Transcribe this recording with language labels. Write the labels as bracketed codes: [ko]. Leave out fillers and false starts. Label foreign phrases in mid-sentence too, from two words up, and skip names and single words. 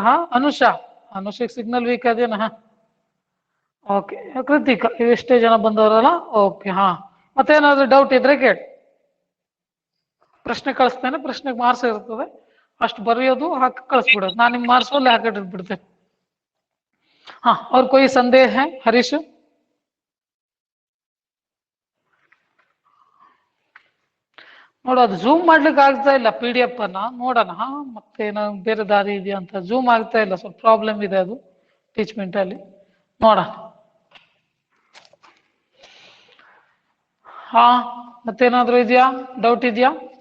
[kn] ಹಾ ಅನುಷಿಕ್ ಸಿಗ್ನಲ್ ವೀಕ್ ಅದೇನ? ಹಾ ಓಕೆ ಕೃತಿಕ, ಇವೆಷ್ಟೇ ಜನ ಬಂದವರಲ್ಲ. ಓಕೆ ಹಾ, ಮತ್ತೇನಾದ್ರು ಡೌಟ್ ಇದ್ರೆ ಕೇಳಿ. ಪ್ರಶ್ನೆ ಕಳಿಸ್ತೇನೆ, ಪ್ರಶ್ನೆಗೆ ಮಾರ್ಕ್ಸ್ ಇರ್ತದೆ, ಅಷ್ಟು ಬರೆಯೋದು ಹಾಕಿ ಕಳಿಸ್ಬಿಡೋದು. ನಾನು ನಿಮ್ಗೆ ಮಾರ್ಕ್ಸ್ ಅಲ್ಲೇ ಹಾಕಿಟ್ಬಿಡ್ತೇನೆ. [hi] हाँ और कोई संदेह है हरीश? [kn] ನೋಡು ಅದು ಝೂಮ್ ಮಾಡ್ಲಿಕ್ಕೆ ಆಗ್ತಾ ಇಲ್ಲ PDF ಅನ್ನ. ನೋಡೋಣ ಮತ್ತೇನೋ ಬೇರೆ ದಾರಿ ಇದೆಯಾ ಅಂತ. ಝೂಮ್ ಆಗ್ತಾ ಇಲ್ಲ, ಸ್ವಲ್ಪ ಪ್ರಾಬ್ಲಮ್ ಇದೆ ಅದು ಟೀಚ್ಮೆಂಟ್ ಅಲ್ಲಿ. ನೋಡೋಣ. ಹಾ ಮತ್ತೇನಾದ್ರೂ ಇದೆಯಾ, ಡೌಟ್ ಇದೆಯಾ?